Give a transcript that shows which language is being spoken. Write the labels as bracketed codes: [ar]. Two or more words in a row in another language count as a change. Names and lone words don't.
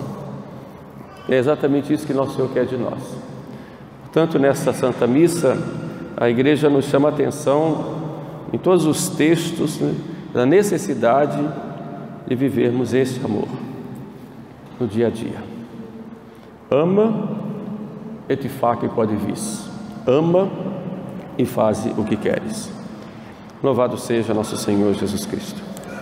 [pt] É exatamente isso que nosso Senhor quer de nós. Portanto, nessa Santa Missa, a Igreja nos chama a atenção em todos os textos, né, da necessidade de vivermos esse amor no dia a dia. [la] Ama et fac quod vis. [pt] Ama e faze o que queres. Louvado seja nosso Senhor Jesus Cristo.